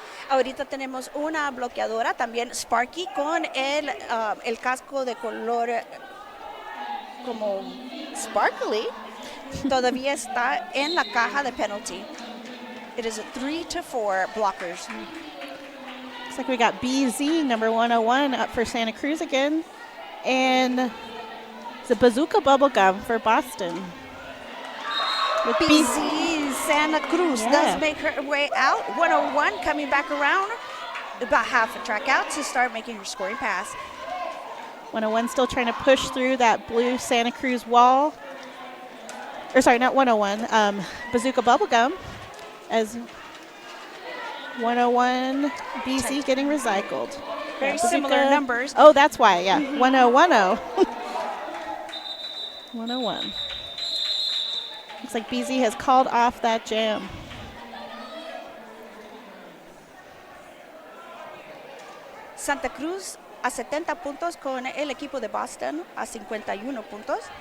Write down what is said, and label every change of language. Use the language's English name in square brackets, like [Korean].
[Spanish] Ahorita tenemos una bloqueadora, también Sparky, con el casco de color como sparkly. Todavía está en la caja de penalty. [English] It is a 3-4 blockers. Looks like we got BZ, number 101, up for Santa Cruz again. And it's a Bazooka Bubblegum for Boston. With BZ Santa Cruz does make her way out. 101 coming back around, about half a track out to start making her scoring pass. 101 still trying to push through that blue Santa Cruz wall. Or sorry, not 101. Bazooka Bubblegum as 101 BC getting recycled. Very similar numbers. Oh, that's why, yeah. 1010. 101. Looks like BZ has called off that jam. [Spanish] Santa Cruz a 70 puntos con el equipo de Boston a 51 puntos.